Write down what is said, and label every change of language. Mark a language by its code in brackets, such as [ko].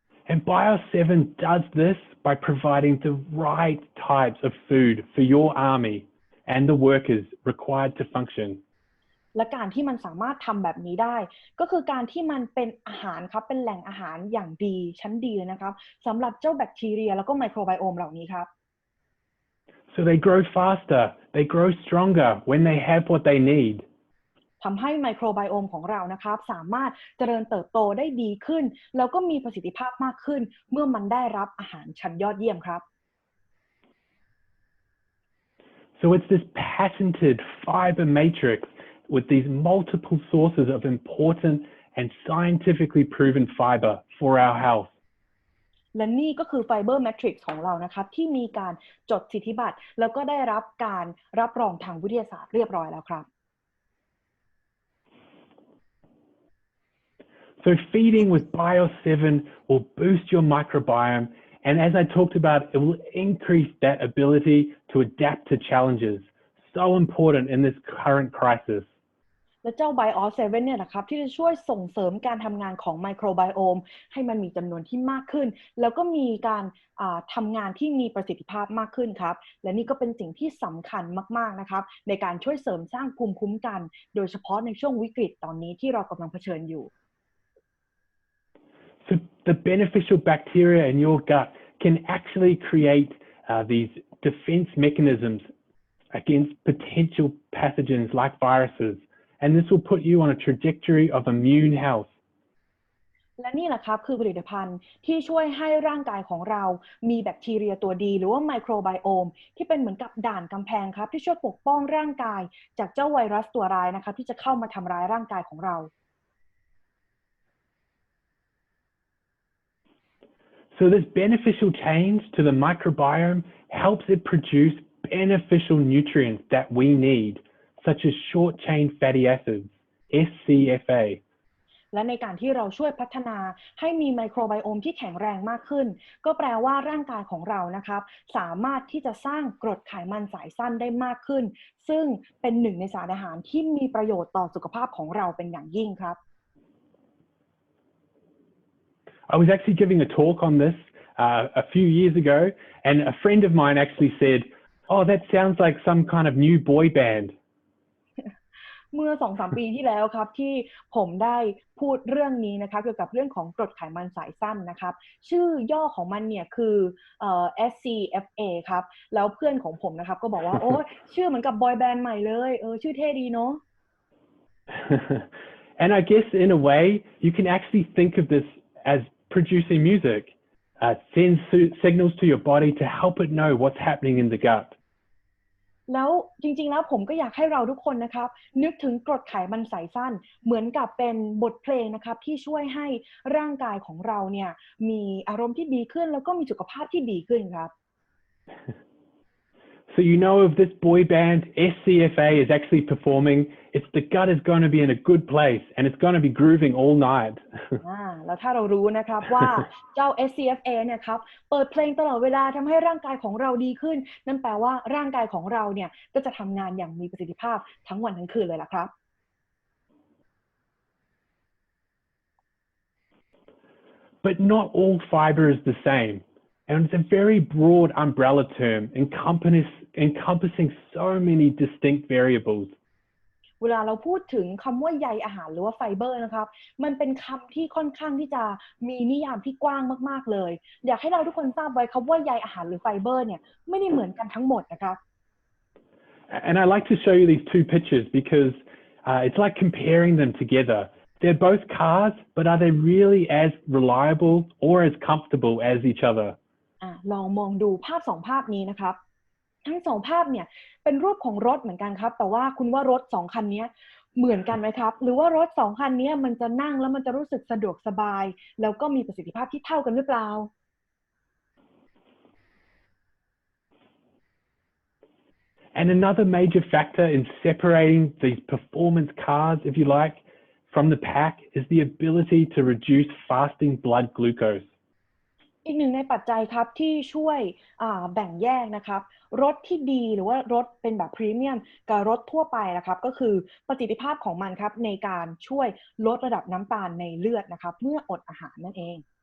[en] And Bio7 does this by providing the right types of food for your army and the workers required to function. [th] และการที่มันสามารถทำแบบนี้ได้ก็คือการที่มันเป็นอาหารครับเป็นแหล่งอาหารอย่างดีชั้นดีเลยนะครับสำหรับเจ้าแบคทีเรียแล้วก็ไมโครไบโอมเหล่านี้ครับ [en] So they grow faster, they grow stronger when they have what they need. [th] ทำให้ไมโครไบโอมของเรานะครับสามารถเจริญเติบโตได้ดีขึ้นแล้วก็มีประสิทธิภาพมากขึ้นเมื่อมันได้รับอาหารชั้นยอดเยี่ยมครับ [en] So it's this patented fiber matrix with these multiple sources of important and scientifically proven fiber for our health. [th] และนี่ก็คือไฟเบอร์แมทริกซ์ของเรานะครับที่มีการจดสิทธิบัตรแล้วก็ได้รับการรับรองทางวิทยาศาสตร์เรียบร้อยแล้วครับ [en] So feeding with Bio7 will boost your microbiome, and as I talked about, it will increase that ability to adapt to challenges. So important in this current crisis. [th] และเจ้าไบออส7เนี่ยนะครับที่จะช่วยส่งเสริมการทำงานของไมโครไบโอมให้มันมีจำนวนที่มากขึ้นแล้วก็มีการทำงานที่มีประสิทธิภาพมากขึ้นครับและนี่ก็เป็นสิ่งที่สำคัญมากๆนะครับในการช่วยเสริมสร้างภูมิคุ้มกันโดยเฉพาะในช่วงวิกฤตตอนนี้ที่เรากำลังเผชิญอยู่ [en] So the beneficial bacteria in your gut can actually create these defense mechanisms against potential pathogens like viruses. And this will put you on a trajectory of immune health. [th] และนี่แหละครับคือผลิตภัณฑ์ที่ช่วยให้ร่างกายของเรามีแบคทีเรียตัวดีหรือว่าไมโครไบโอมที่เป็นเหมือนกับด่านกำแพงครับที่ช่วยปกป้องร่างกายจากเจ้าไวรัสตัวร้ายนะครับที่จะเข้ามาทำร้ายร่างกายของเรา [en] So this beneficial change to the microbiome helps it produce beneficial nutrients that we need, such as short-chain fatty acids, SCFA. [th] และในการที่เราช่วยพัฒนาให้มีไมโครไบโอมที่แข็งแรงมากขึ้นก็แปลว่าร่างกายของเรานะครับสามารถที่จะสร้างกรดไขมันสายสั้นได้มากขึ้นซึ่งเป็นหนึ่งในสารอาหารที่มีประโยชน์ต่อสุขภาพของเราเป็นอย่างยิ่งครับ [en] I was actually giving a talk on this a few years ago, and a friend of mine actually said, "Oh, that sounds like some kind of new boy band." [th] เมื่อ 2-3 ปีที่แล้วครับที่ผมได้พูดเรื่องนี้นะครับเกี่ยวกับเรื่องของกรดไขมันสายสั้นนะครับชื่อย่อของมันเนี่ยคือSCFA ครับแล้วเพื่อนของผมนะครับก็บอกว่าโอ้ชื่อเหมือนกับบอยแบนด์ใหม่เลยชื่อเท่ดีเนาะ [en] And I guess in a way you can actually think of this as producing music, sends signals to your body to help it know what's happening in the gut. [th] แล้วจริงๆแล้วผมก็อยากให้เราทุกคนนะครับนึกถึงกรดไขมันสายสั้นเหมือนกับเป็นบทเพลงนะครับที่ช่วยให้ร่างกายของเราเนี่ยมีอารมณ์ที่ดีขึ้นแล้วก็มีสุขภาพที่ดีขึ้นครับ [en] So you know if this boy band SCFA is actually performing, it's the gut is going to be in a good place and it's going to be grooving all night. [th] แล้วถ้าเรารู้นะครับว่าเจ้า SCFA เนี่ยครับเปิดเพลงตลอดเวลาทำให้ร่างกายของเราดีขึ้นนั่นแปลว่าร่างกายของเราเนี่ยก็จะทำงานอย่างมีประสิทธิภาพทั้งวันทั้งคืนเลยล่ะครับ [en] But not all fiber is the same. And it's a very broad umbrella term encompassing so many distinct variables. [th] เวลาเราพูดถึงคำว่าใยอาหารหรือว่าไฟเบอร์นะครับมันเป็นคำที่ค่อนข้างที่จะมีนิยามที่กว้างมากๆเลยอยากให้เราทุกคนทราบไว้ครับว่าใยอาหารหรือไฟเบอร์เนี่ยไม่ได้เหมือนกันทั้งหมดนะครับ [en] And I like to show you these two pictures because it's like comparing them together. They're both cars, but are they really as reliable or as comfortable as each other? [th] ลองมองดูภาพสองภาพนี้นะครับทั้งสองภาพเนี่ยเป็นรูปของรถเหมือนกันครับแต่ว่าคุณว่ารถสองคันนี้เหมือนกันไหมครับหรือว่ารถสองคันนี้มันจะนั่งแล้วมันจะรู้สึกสะดวกสบายแล้วก็มีประสิทธิภาพที่เท่ากันหรือเปล่า [en] And another major factor in separating these performance cars, if you like, from the pack is the ability to reduce fasting blood glucose. [th] อีกหนึ่งในปัจจัยครับที่ช่วยแบ่งแยกนะครับรถที่ดีหรือว่ารถเป็นแบบพรีเมียมกับรถทั่วไปนะครับก็คือประสิทธิภาพของมันครับในการช่วยลดระดับน้ำตาลในเลือดนะครับเมื่ออดอาหารนั่นเอง